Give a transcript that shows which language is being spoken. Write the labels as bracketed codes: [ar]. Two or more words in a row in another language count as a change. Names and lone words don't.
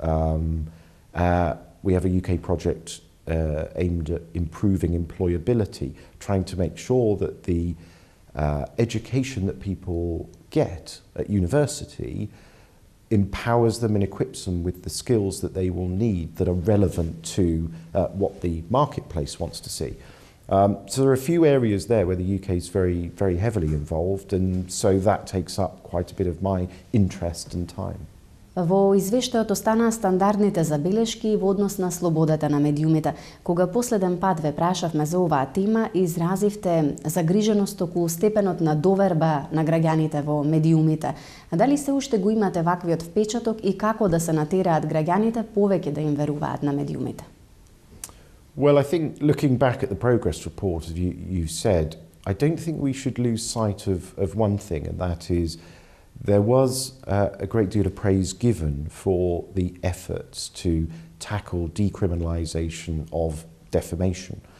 [en] We have a UK project aimed at improving employability, trying to make sure that the education that people get at university empowers them and equips them with the skills that they will need that are relevant to what the marketplace wants to see. So there are a few areas there where the UK is very, very heavily involved, and so that takes up quite a bit of my interest and time. [mk] Во извештајот останаа стандардните забелешки во однос на слободата на медиумите. Кога последен пат ве прашавме за оваа тема, изразивте загриженост околу степенот на доверба на граѓаните во медиумите. Дали се уште го имате ваквиот впечаток и како да се натераат граѓаните повеќе да им веруваат на медиумите? [en] Well, I think looking back at the progress report, as you said, I don't think we should lose sight of one thing, and that is there was a great deal of praise given for the efforts to tackle decriminalisation of defamation.